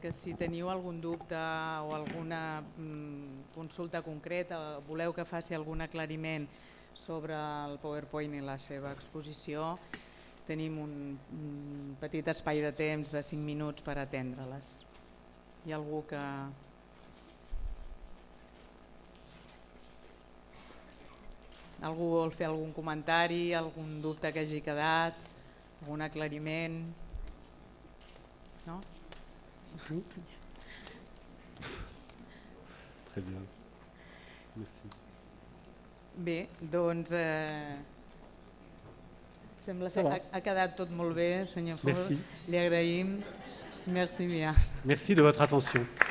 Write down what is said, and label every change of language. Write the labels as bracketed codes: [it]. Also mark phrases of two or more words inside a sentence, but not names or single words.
[ca] que si teniu algun dubte o alguna consulta concreta, voleu que faci algun aclariment sobre el PowerPoint i la seva exposició, tenim un petit espai de temps de 5 minuts per atendre-les. Hi ha algú que... Algú vol fer algun comentari, algun dubte que hagi quedat, algun aclariment? No? [fr] Très bien. Merci. [ca] Bé, doncs sembla que ha quedat tot molt bé, senyor Fort. [fr] Merci. [ca] Li agraïm. [fr] Merci bien. Merci de votre attention.